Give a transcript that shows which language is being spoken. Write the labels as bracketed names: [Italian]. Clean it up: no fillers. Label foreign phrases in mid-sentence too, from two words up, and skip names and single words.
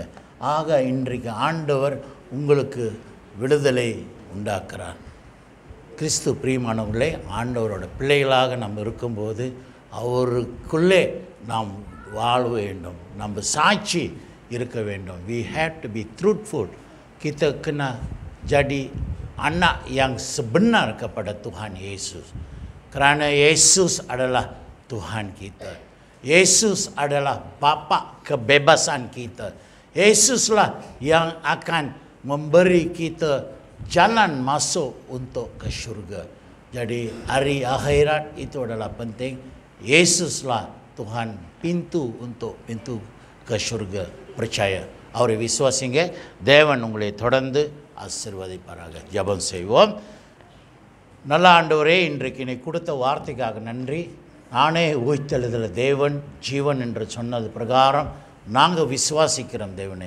[Tamil] ஆக இன்றைக்கு ஆண்டவர் உங்களுக்கு விடுதலை உண்டாக்குறார். கிறிஸ்து பிரியமானவர்களே, ஆண்டவரோட பிள்ளைகளாக நம்ம இருக்கும்போது அவருக்குள்ளே நாம் வாழ வேண்டும், நம்ம சாட்சி இருக்க வேண்டும். [English] We have to be truthful. [Malay] Kita kena jadi anak yang sebenar kepada Tuhan Yesus. Kerana Yesus adalah Tuhan kita. Yesus adalah Bapa kebebasan kita. Yesuslah yang akan memberi kita jalan masuk untuk ke syurga. Jadi hari akhirat itu adalah penting. Yesuslah Tuhan pintu untuk pintu ke syurga. Percaya. [Tamil] அவரை விசுவாசிங்க. தேவன் உங்களை தொடர்ந்து ஆசீர்வதிப்பாராக. ஜெபம் செய்வோம். நல்ல ஆண்டவரே, இன்றைக்கு நீ கொடுத்த வார்த்தைக்காக நன்றி. நானே உயிர்த்தெழுதல் தேவன், ஜீவன் என்று சொன்னது பிரகாரம் நாங்கள் விசுவாசிக்கிறோம் தேவனே.